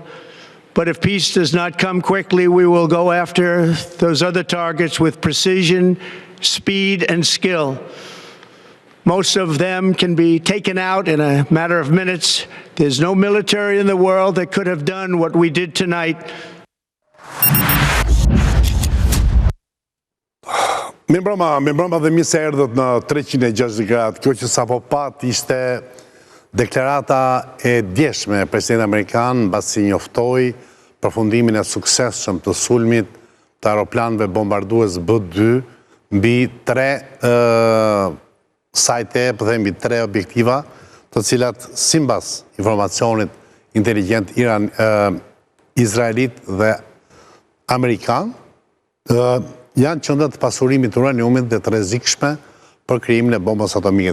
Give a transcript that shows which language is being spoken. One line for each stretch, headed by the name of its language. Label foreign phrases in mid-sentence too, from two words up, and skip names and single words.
English: But if peace does not come quickly, we will go after those other targets with precision, speed, and skill. Most of them can be taken out in a matter of minutes. There's no military in the world that could have done what we did tonight.
Albanian: Mirëmbrëma dhe mirë se erdhët në 360 gradë. Kjo që sapo pat ishte deklarata e djeshme e presidentit amerikan mbasi njoftoi përfundimin e suksesshëm të sulmit të aeroplanëve bombardues B-2 mbi 3 sajte, po themi 3 objektiva, të cilat sipas informacionit inteligjent izraelit dhe amerikan janë qendra të pasurimit të uraniumit dhe të rrezikshme për krijimin e bombës atomike.